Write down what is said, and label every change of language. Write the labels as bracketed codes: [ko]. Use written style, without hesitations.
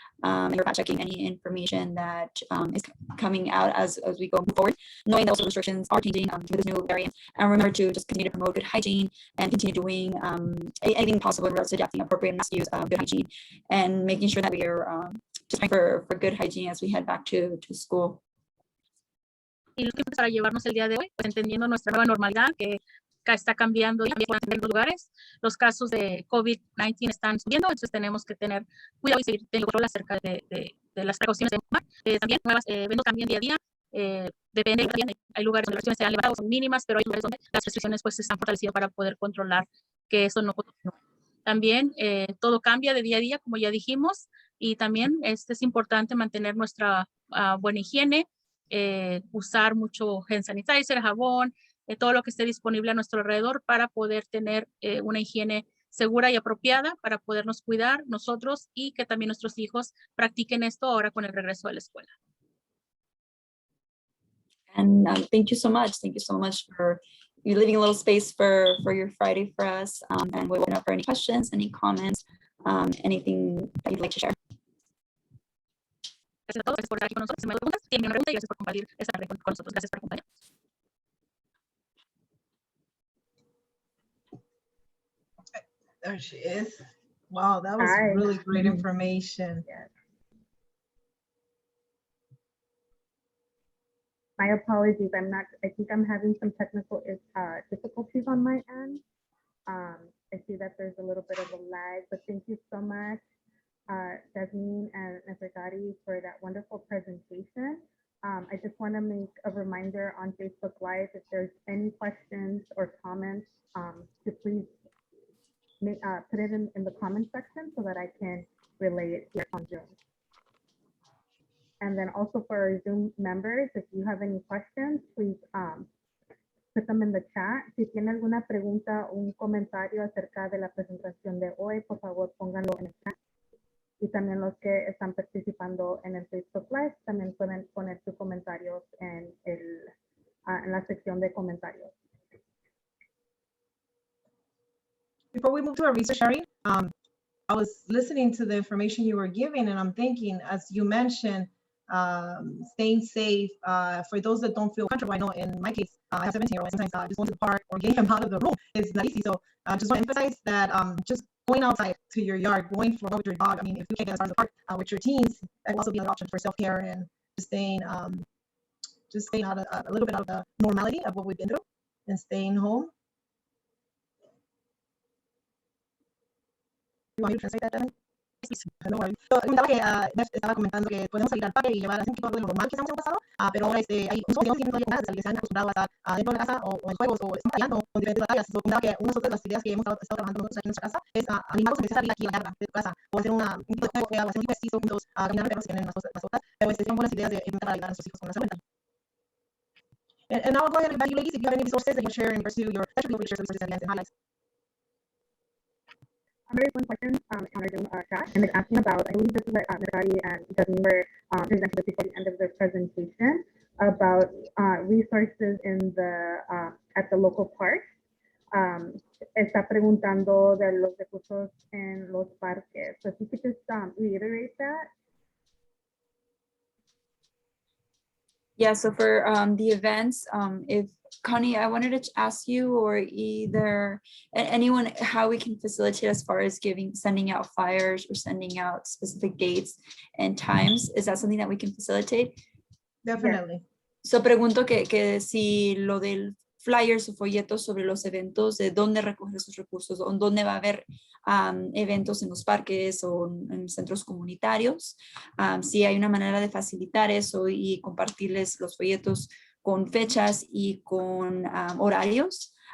[en] And we're fact checking any information that is coming out as we go forward, knowing that also restrictions are changing with this new variant. And remember to just continue to promote good hygiene and continue doing anything possible in regards to adapting appropriate mask use, good hygiene, and making sure that we are just for good hygiene as we head back to school. [es] Y los tiempos para llevarnos el día de hoy, pues entendiendo nuestra nueva normalidad que está cambiando en los lugares, los casos de COVID-19 están subiendo, entonces tenemos que tener cuidado y seguir teniendo control acerca de las precauciones de tomar. También nuevas eventos cambian día a día, depende, hay lugares donde las restricciones se han levantado, son mínimas, pero hay lugares donde las restricciones pues se están fortaleciendo para poder controlar que eso no continúe. También todo cambia de día a día, como ya dijimos, y también es importante mantener nuestra buena higiene, usar mucho hand sanitizer, jabón, todo lo que esté disponible a nuestro alrededor para poder tener una higiene segura y apropiada para podernos cuidar nosotros y que también nuestros hijos practiquen esto ahora con el regreso a la escuela. [en] And thank you so much. Thank you so much for you leaving a little space for your Friday for us. And we'll open up for any questions, any comments, anything that you'd like to share. [es] Gracias a todos, gracias por estar aquí con nosotros. Si me preguntas, tienen una pregunta y gracias por compartir esta red con nosotros. Gracias por acompañarnos. [en] There she is. Wow, that was Hi. really great information. Yes. My apologies. I think I'm having some technical difficulties on my end. I see that there's a little bit of a lag, but thank you so much, Jazmin and Nefertari, for that wonderful presentation. I just want to make a reminder on Facebook Live, if there's any questions or comments, to please put it in the comment section so that I can relay it here on Zoom. And then also for our Zoom members, if you have any questions, please put them in the chat. [es] Si tiene alguna pregunta o un comentario acerca de la presentación de hoy, por favor pónganlo en el chat. Y también los que están participando en el Facebook Live también pueden poner sus comentarios en en la sección de comentarios. [en] Before we move to our research sharing, I was listening to the information you were giving, and I'm thinking, as you mentioned, staying safe. For those that don't feel comfortable, I know in my case, I have 17-year-olds. Sometimes just going to the park or getting them out of the room is not easy. So I just want to emphasize that just going outside to your yard, going for a walk with your dog. I mean, if you can't get as far as the park with your teens, that will also be another option for self-care and just staying out a little bit out of the normality of what we've been through and staying home. You want me to translate that, Devin? No worries. [es] So, comentaba que estaba comentando que podemos salir al parque y llevar a un poco de lo normal que estamos en el pasado, pero ahora hay unos jóvenes que no tienen que se han acostumbrado a estar dentro de la casa o en juegos o están batallando con diferentes batallas. So, comentaba que una de las ideas que hemos estado trabajando nosotros aquí en nuestra casa es animarlos a empezar a salir aquí a la yarda de tu casa o hacer un tipo de juego o hacer un tipo de ejercicio juntos, caminar de perros que tienen mascotas, pero son buenas ideas de implementar ayudar a nuestros hijos con la salud mental. [en] And now I'll go ahead and invite you ladies if you have any resources that you share in regards to your that should be able to share some resources and highlights. Very one question on our Zoom chat, and it's asking about, I believe this is what Nefertari and Jazmin were presenting before the end of their presentation, about resources in the at the local parks. [es] Está preguntando de los recursos en los parques. [en] So if you could just reiterate that. Yeah, so for the events, if Connie, I wanted to ask you or either anyone how we can facilitate as far as sending out flyers or sending out specific dates and times. Is that something that we can facilitate? Definitely. [es] So pregunto que si lo del flyers o folletos sobre los eventos, de dónde recoger esos recursos, o dónde va a haber eventos en los parques o en centros comunitarios, si hay una manera de facilitar eso y compartirles los folletos con fechas y con horarios.